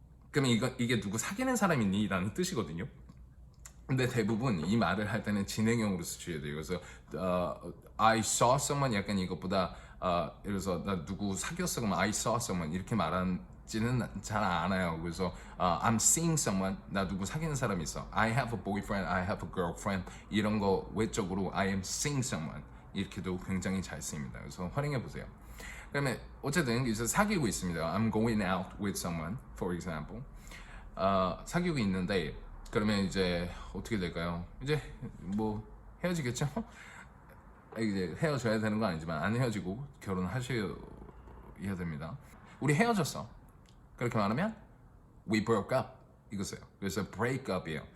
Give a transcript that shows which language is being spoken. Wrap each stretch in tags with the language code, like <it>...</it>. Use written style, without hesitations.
<ko>그러면 이게 누구 사귀는 사람 있니? 라는 뜻이거든요. 근데 대부분 이 말을 할 때는 진행형으로 쓰셔야 돼요. 그래서</ko> <en>I saw someone</en> <ko>약간 이것보다 예를 들어서 나 누구 사귀었어 그러면 I saw someone 이렇게 말하지는 잘 않아요. 그래서</ko> <en>I'm seeing someone</en> <ko>나 누구 사귀는 사람이 있어.</ko> <en>I have a boyfriend, I have a girlfriend</en> <ko>이런 거 외적으로</ko> <en>I am seeing someone</en> <ko>이렇게도 굉장히 잘 쓰입니다. 그래서 활용해 보세요. 그러면 어쨌든 이제 사귀고 있습니다.</ko> <en>I'm going out with someone, for example.</en> <ko>사귀고 있는데 그러면 이제 어떻게 될까요? 이제 뭐 헤어지겠죠? 이제 헤어져야 되는 건 아니지만 안 헤어지고 결혼하셔야 됩니다. 우리 헤어졌어. 그렇게 말하면</ko> <en>we broke up</en> <ko>이거세요. 그래서 break up이에요.</ko>